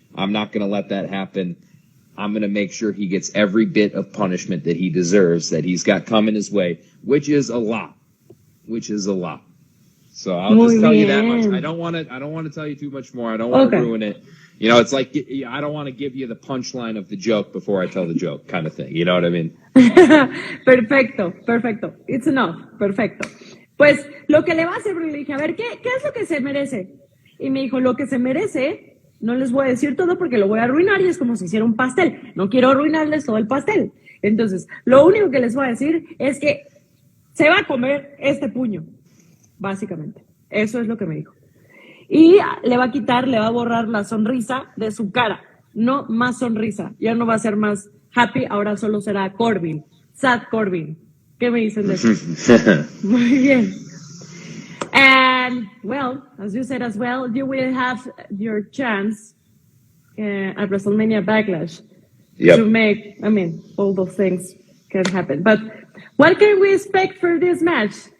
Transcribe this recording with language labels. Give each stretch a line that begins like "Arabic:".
English: I'm not going to let that happen. I'm going to make sure he gets every bit of punishment that he deserves, that he's got coming his way, which is a lot. So I'll just tell you that much. I don't want to tell you too much more. I don't want to ruin it. You know, it's like, I don't want to give you the punchline of the joke before I tell the joke kind of thing. You know what I mean?
Spanish: Perfecto.
English: It's enough. Perfecto.
Spanish: Pues lo que le va a hacer, le dije, a ver, ¿qué es lo que se merece? Y me dijo, lo que se merece, no les voy a decir todo porque lo voy a arruinar y es como si hiciera un pastel. No quiero arruinarles todo el pastel. Entonces, lo único que les voy a decir es que se va a comer este puño, básicamente. Eso es lo que me dijo. Y le va a borrar la sonrisa de su cara. No más sonrisa. Ya no va a ser más happy, ahora solo será Corbin. Sad Corbin. ¿Qué me dicen de eso? Muy bien.
English: And, well, as you said as well, you will have your chance at WrestleMania Backlash to make, all those things can happen. But what can we expect for this match?